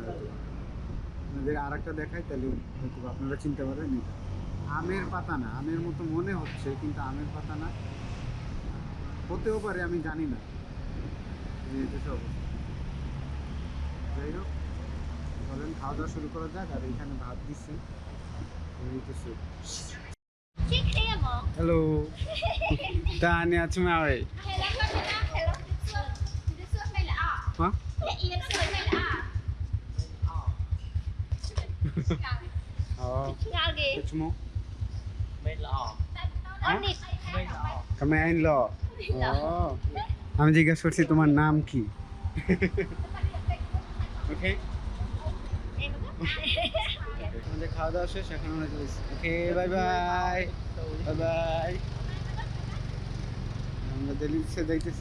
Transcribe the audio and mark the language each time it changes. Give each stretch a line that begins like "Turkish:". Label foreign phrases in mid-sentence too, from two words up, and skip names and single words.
Bangla: হয়তো আপনাদের আর একটা দেখাই, তাহলে হয়তো আপনারা চিনতে পারবেন। এটা আমের পাতা না, আমের মতো মনে হচ্ছে কিন্তু আমের পাতা না, হতেও পারে, আমি জানি না। যাই হোক, বলেন খাওয়া দাওয়া শুরু করা যাক। আর এখানে ভাত দিচ্ছি। Hello. Tanya Chumawe. Hả? Chmo. Kami ain lo. Oh. আমি জিজ্ঞাসা করছি তোমার নাম কি? ওকে। আমাদের খাওয়া দাওয়া শেষ, এখন আমরা চলেছি। ওকে, বাই বাই। বাই বাই। আমরা দিল্লিতে যাইতেছি।